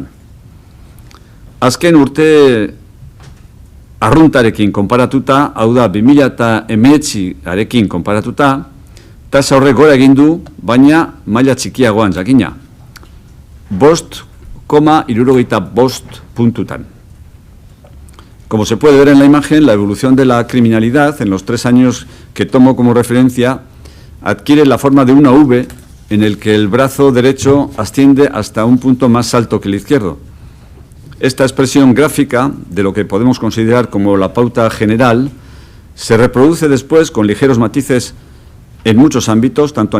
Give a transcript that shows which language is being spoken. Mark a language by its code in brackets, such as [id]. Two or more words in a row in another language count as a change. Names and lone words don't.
[eu] Azken urte arruntarekin konparatuta, hau da 2019arekin konparatuta, tasa horrek gora egin du, baina maila txikiagoan jakina. 5,75 puntutan. [es] Como se puede ver en la imagen, la evolución de la criminalidad en los 3 años que tomo como referencia adquiere la forma de una V en el que el brazo derecho asciende hasta un punto más alto que el izquierdo. Esta expresión gráfica de lo que podemos considerar como la pauta general se reproduce después con ligeros matices en muchos ámbitos, tanto a